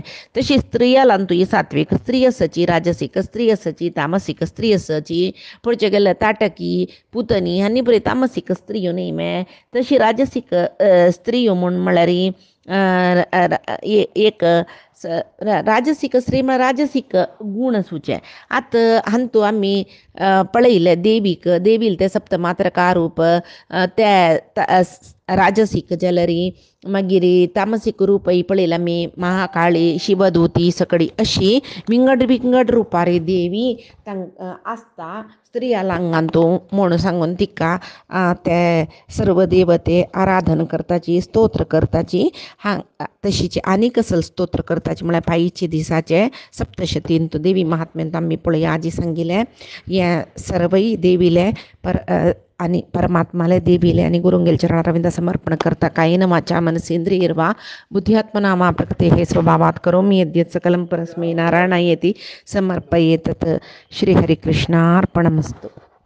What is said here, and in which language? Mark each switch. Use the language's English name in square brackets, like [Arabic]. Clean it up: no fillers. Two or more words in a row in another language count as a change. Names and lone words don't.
[Konkani] तशी स्त्रियालां ही सात्विक स्त्री आसाची, राजसिक स्त्री आसाची, तामसिक स्त्री आसाची. पळोवचें गेल्यार ताटकी, पुतनी हांणी बरी तामसिक स्त्रियो न्ही मे. तशी राजसिक स्त्रियो म्हूण म्हळ्यार एक राजसिक श्रीम राजसिक गुण सूचे आत हंतू आम्ही पळयले देवील ते सप्त मात्रका रूप त्या राजसीक जाल्यारी मागीर तामसीक रूप ही पळयला आमी महाकाळी शिवदूती सकडी अशी विंगड रुपारी देवी आसता स्त्रियांगांतू म्हूण सांगून तिका ते सर्व देवते आराधन करताची स्तोत्र करताची तशीची आनी कसल स्तोत्र करताची म्हळ्यार पायीचे दिसाचे सप्तशतींत देवी महात्म्यांत आमी पळया आजी सांगिल्लें हे सर्वय देवीले आणि परमात्माले देवीले आणि गुरुंगेल चरणारविंद समर्पण करता [Sanskrit] कायेन वाचा मनसेंद्रियर्वा बुद्ध्यात्मनामा प्रकृते हे स्वभावात करोमि यद्यत् सकलं परस्मै नारायणायेति समर्पयेतत्. श्रीहरिकृष्णार्पणमस्तु.